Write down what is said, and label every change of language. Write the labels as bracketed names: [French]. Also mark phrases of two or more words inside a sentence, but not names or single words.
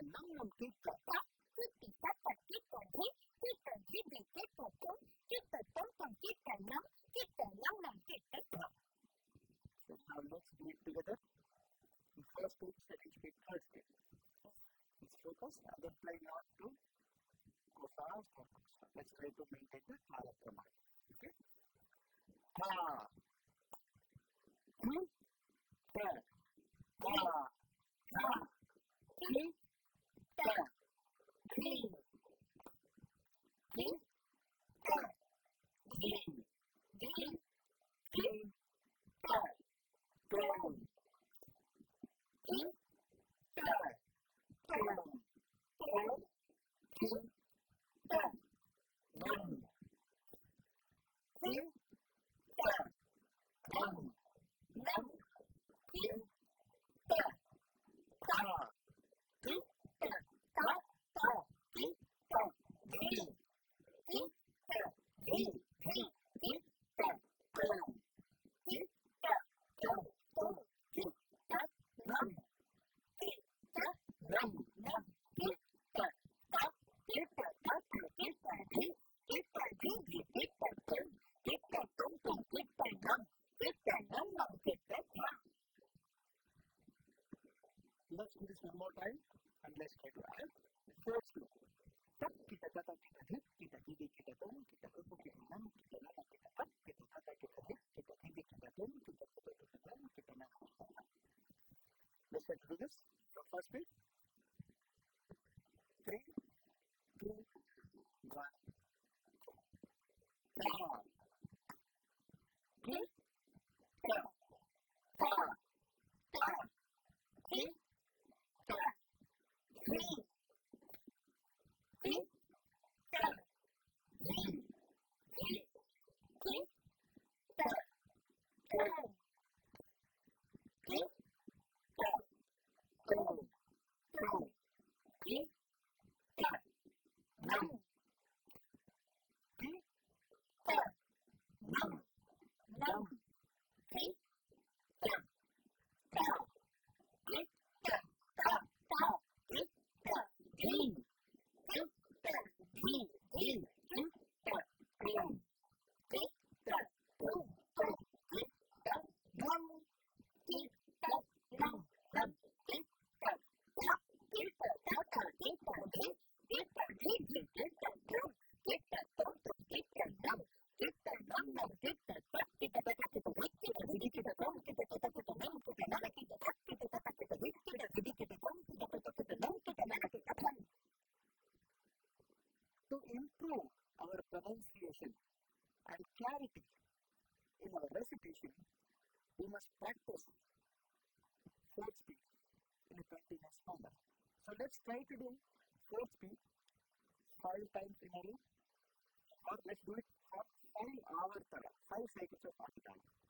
[English] kita ta kita ta kita di kita kita tum kita nam kita ta. So now let's do it together. First speed, second speed, third speed. Let's focus and then try not to go fast or go slow. Let's try to maintain the Malakrama. Okay? Ta, ta, ta, ta, ta, ti, ta, ti, ti, ta, di, di, ti, ta, tum, ti, ta, tum, tum, ti, ta, num, ti, ta, num, num, ti, ta, ta, ti, ta, ta, ta, ti, ta, di, ti, ta, di, di, ti, ta, tum, ti, ta, tum, tum, ti, ta, num, ti, ta, num, num, ti, ta, ta, ti, ta, ta, ta, ti, ta, di, ti, ta, di, di, ti, ta, tum, ti, ta, tum, tum, ti, ta, num, ti, ta, num, num, ti, ta, ta. Let's do this one more time and let's try to add the third slow. Tak kita tata kita di kita di kita tum kita tum kita nam kita nama kita tak kita tata kita di kita di kita tum kita nam kita nama. Let's try to do this from first speed. 3, 2, 1. Ta, ti, ta, ta, ta, ti, ta, di, ti, ta, di, di, ti, ta, tum, ti, ta, tum, tum, ti, ta, num, ti, ta, num, num, ti, ta, ta, ti, ta, ta, ta, ti, ta, di, ti, ta, di, di, ti, ta, tum, ti, ta, tum, tum, ti, ta, num, ti, ta, num, num, ti, ta, ta, ti, ta, ta, ta, ti, ta, di, ti, ta, di, di, ti, ta, tum, ti, ta, tum, tum, ti, ta, num, ti, ta, num, num, ti, ta, ta, ti, ta, ta, ta, ti, ta, di, ti, ta, di, di, ti, ta, tum, ti, ta, ta, ta, ti, ta, num, ti, ta, nana, ti, ta, ta, ti, ta, ta, ta, ti, ta, di, ti, ta, di, di, ti, ta, tum, ti, ta, ta, ta, ti, ta, num, ti, ta, nana, ti, ta, tum. To improve our pronunciation and clarity in our recitation, we must practice fourth speed in a continuous manner. So let's try to do fourth speed 5 times in a row, or let's do it for 5 hours, 5 cycles of 40 times.